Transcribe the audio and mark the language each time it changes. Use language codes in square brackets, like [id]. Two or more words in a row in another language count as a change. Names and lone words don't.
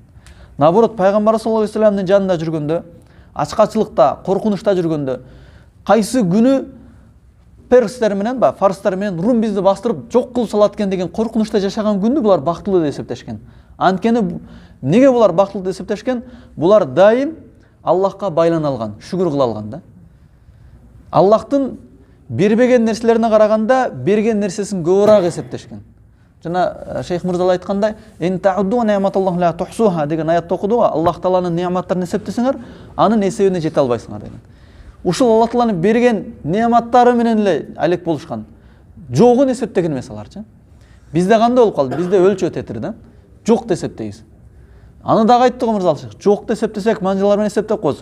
[ky] Наоборот, пайгамбар [ar] صلى الله عليه وسلم [ky] жанында жүргөндө, ачкачылыкта, коркунучта жүргөндө, кайсы күнү перстер менен, фарстар менен Рум бизди бастырып жок кылып салат экен деген коркунучта жашаган күндү булар бактылуу деп эсептешкен. Анткени неге булар бактылуу деп эсептешкен? Булар дайым Аллахка байлана алган, шүгүр кыла алган да. Аллахтын бербеген нерселерине караганда берген нерсесин көбүрөөк эсептешкен. Жана Шейх Мурзал айткандай, [ar] "إن تعدوا نعمة الله لا تحصوها" [ky] деген аятты окуду. Аллах Тааланын не'маттарын эсептесеңер, анын эсебине жете албайсыңар деген. Ушул Аллах Тааланын берген не'маттары менен эле алек болушкан. Жогун эсептеген эмес аларчы. Бизде кандай болуп калды? Бизде өлчөө тетир да. Жок деп эсептейбиз. Аны дагы айтты го Мурзал Шейх. Жок деп эсептесек, манжалар менен эсептеп коебуз.